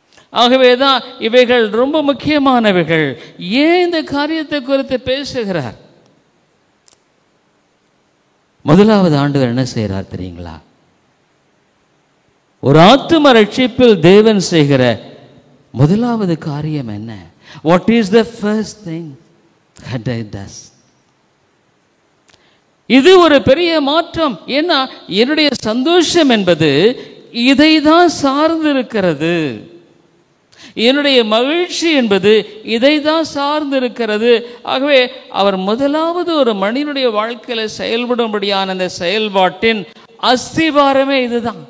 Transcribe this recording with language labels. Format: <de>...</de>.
<ta>ஆகவேதான் இவைகள் ரொம்ப முக்கியமானவைகள். ஏன் இந்த காரியத்தை குறித்து பேசுகிறார்? முதலாவது ஆண்டவர் என்ன செய்கிறார் தெரியுங்களா? ஒரு ஆத்தும ரட்சிப்பில் தேவன் செய்கிற முதலாவது காரியம் என்ன?</ta> <en>What is the first thing that he does?</en> <ta>இது ஒரு பெரிய மாற்றம். ஏன்னா என்னுடைய சந்தோஷம் என்பது இதை தான் சார்ந்து இருக்கிறது. என்னுடைய மகிழ்ச்சி என்பது இதை தான் சார்ந்து இருக்கிறது. ஆகவே அவர் முதலாவது ஒரு மனிதனுடைய வாழ்க்கையில் செயல்படும்படியான அந்த செயல்பாட்டின் அஸ்திவாரமே இதுதான்.</ta>